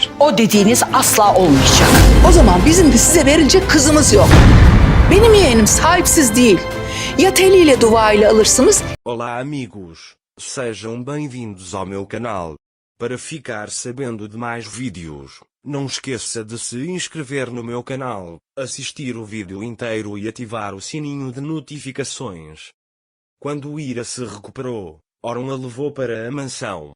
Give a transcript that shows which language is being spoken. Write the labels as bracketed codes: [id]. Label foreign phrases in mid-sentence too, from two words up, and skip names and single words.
[tr] O dediğiniz asla olmayacak. O zaman bizim de size verilecek kızımız yok. Benim yeğenim sahipsiz değil. Ya teliyle duvağıyla alırsınız. [pt] Olá amigos, sejam bem-vindos ao meu canal. Para ficar sabendo de mais vídeos, não esqueça de se inscrever no meu canal, assistir o vídeo inteiro e ativar o sininho de notificações. Quando Ira se recuperou, Oron a levou para a mansão.